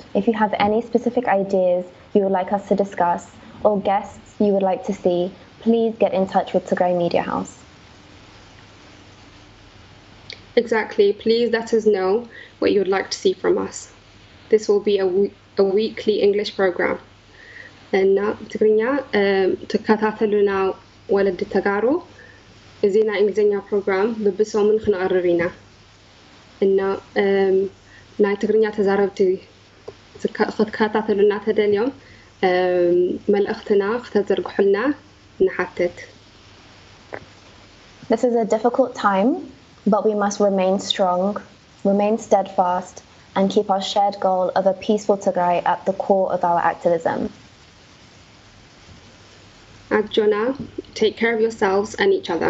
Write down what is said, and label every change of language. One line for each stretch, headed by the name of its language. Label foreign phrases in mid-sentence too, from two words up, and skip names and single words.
English: If you have any specific ideas you would like us to discuss or guests you would like to see, please get in touch with Tigray Media House. Exactly. Please let us know what you would like to see from us. This will be a weekly English program.
Tigrinya: እና ትግርኛ ትከታተሉና ወለድ ተጋሩ እዚና እንግሊዝኛ ፕሮግራም በብሶምን ክንቀርብ ኢና እና ናይ ትግርኛ ተዛረብቲ ክትከታተሉና ተደልዮም መልእኽትና ከተዘርግሑልና ንሓትት
English: This is a difficult time, but we must remain strong, remain steadfast, and keep our shared goal of a peaceful Tigray at the core of our activism. At Jonah, take care of yourselves and each other.